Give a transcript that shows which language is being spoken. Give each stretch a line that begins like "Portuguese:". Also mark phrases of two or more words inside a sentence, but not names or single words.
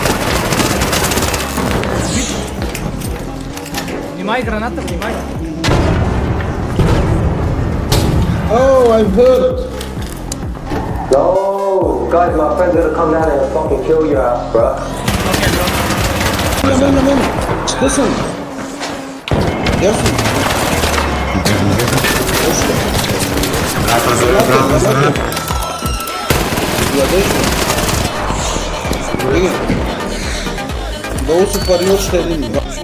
Bulgarian: Внимай граната, внимай.
English: Oh, I'm hurt. Yo, guys, my friend's gonna come down and fucking kill your ass, bruh.
Bulgarian: Мен. Спасен. Дясно. Още. Ядесно. Долу се пари още един.